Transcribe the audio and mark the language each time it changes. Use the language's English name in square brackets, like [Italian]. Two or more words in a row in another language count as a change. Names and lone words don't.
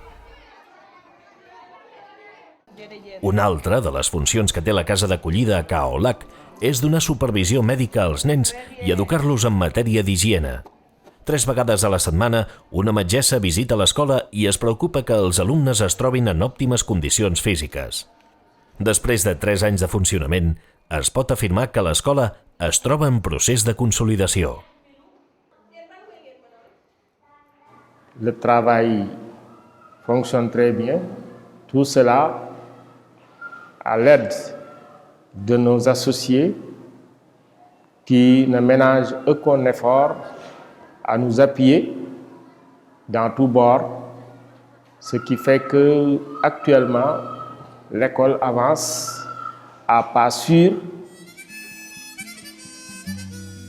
[Catalan] Una altra de les funcions que té la casa d'acollida a Kaolack és donar supervisió mèdica als nens i educar-los en matèria d'higiene. 3 vegades a la setmana, una metgessa visita l'escola i es preocupa que els alumnes es trobin en òptimes condicions físiques. Després de 3 anys de funcionament, es pot afirmar que l'escola es troba en procés de consolidació. [French] Le travail fonctionne très bien. Tout cela à l'aide de nos associés qui ne ménagent aucun effort à nous appuyer dans tous bords, ce qui fait que actuellement l'école avance à pas sûr.